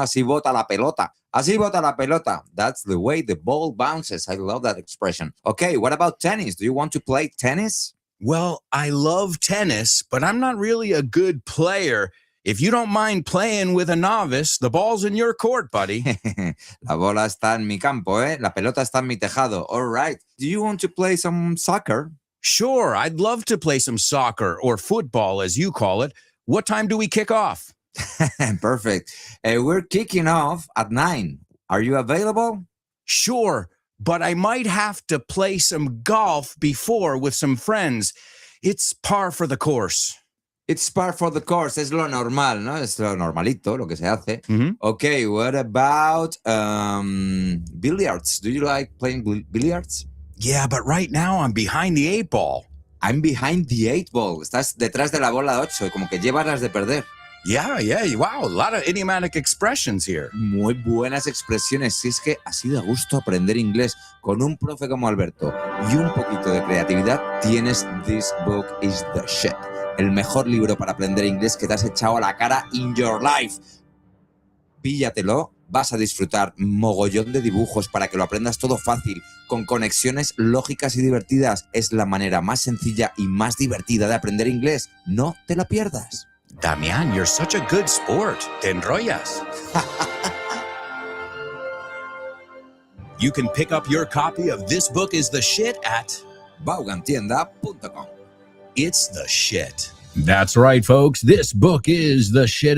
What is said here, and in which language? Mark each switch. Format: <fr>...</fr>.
<es>Así bota la pelota. Así bota la pelota.</es> <en>That's the way the ball bounces. I love that expression. Okay, what about tennis? Do you want to play tennis? Well, I love tennis, but I'm not really a good player. If you don't mind playing with a novice, the ball's in your court, buddy.</en> <es>La bola está en mi campo, ¿eh? La pelota está en mi tejado.</es> <en>All right. Do you want to play some soccer? Sure, I'd love to play some soccer or football, as you call it. What time do we kick off? Perfect. We're kicking off at 9. Are you available? Sure, but I might have to play some golf before with some friends. It's par for the course. It's par for the course.</en> <es>Es lo normal, ¿no? Es lo normalito, lo que se hace. Mm-hmm.</es> <en>Okay, what about billiards? Do you like playing billiards? Yeah, but right now I'm behind the 8 ball. I'm behind the 8 ball.</en> <es>Estás detrás de la bola 8, como que llevas las de perder.</es> <en>Yeah, wow, a lot of idiomatic expressions here.</en> <es>Muy buenas expresiones. Si es que así da gusto aprender inglés con un profe como Alberto y un poquito de creatividad, tienes This Book is the Shit. El mejor libro para aprender inglés que te has echado a la cara</es> <en>in your life.</en> <es>Píllatelo, vas a disfrutar mogollón de dibujos para que lo aprendas todo fácil, con conexiones lógicas y divertidas. Es la manera más sencilla y más divertida de aprender inglés. No te lo pierdas.</es> <en>Damian, you're such a good sport.</en> <es>Te enrollas.</es> <en>You can pick up your copy of This Book is the Shit at Vaughantienda.com. It's the shit. That's right, folks. This book is the shit.</en>